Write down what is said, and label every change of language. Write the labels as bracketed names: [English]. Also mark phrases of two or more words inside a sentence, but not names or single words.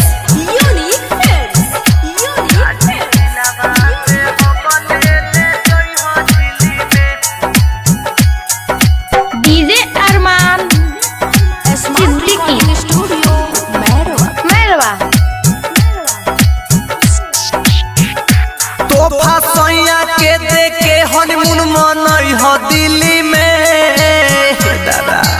[English] Unique Films. Unique Films. DJ Arman Siddiqui Studio Merwa [Bhojpuri] तोहफा सैया के देके हनीमून मनई हो दिल्ली में दादा।